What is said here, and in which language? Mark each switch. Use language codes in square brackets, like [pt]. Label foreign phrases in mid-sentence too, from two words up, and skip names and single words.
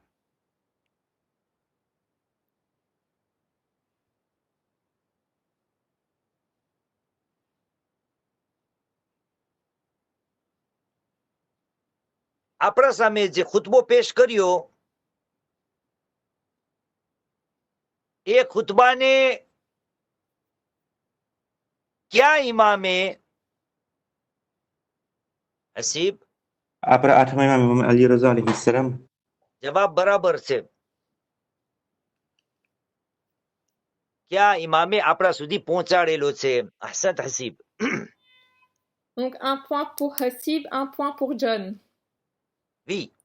[gu] આપણા સામે જે ખુતબો પેશ કર્યો એ ખુતબાને ક્યા ઇમામે હસીબ? આપણા આઠમા ઇમામ અલી રઝા અલૈહિસ્સલામ. જવાબ બરાબર છે. ક્યા ઇમામે આપણા સુધી પહોંચાડેલો છે. હસન હસીબ. [fr] Donc un point pour Hasib, un point pour John. Oui.